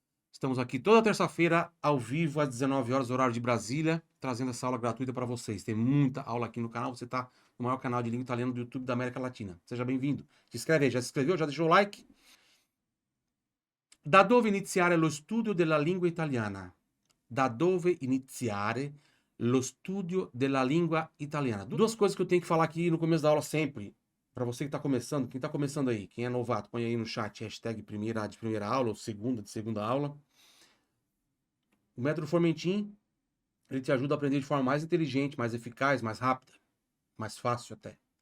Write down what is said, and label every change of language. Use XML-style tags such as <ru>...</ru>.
<pt>Estamos aqui toda terça-feira, ao vivo, às 19 horas, horário de Brasília, trazendo essa aula gratuita para vocês. Tem muita aula aqui no canal, você está no maior canal de língua italiana do YouTube da América Latina. Seja bem-vindo. Se inscreve aí, já se inscreveu? Já deixou o like?</pt> <it>Da dove iniziare lo studio della lingua italiana? Da dove iniziare lo studio della lingua italiana?</it> <pt>Duas coisas que eu tenho que falar aqui no começo da aula sempre. Para você que está começando, quem está começando aí, quem é novato, põe aí no chat hashtag de primeira aula ou de segunda aula. O método Formentin, ele te ajuda a aprender de forma mais inteligente, mais eficaz, mais rápida, mais fácil até.</pt>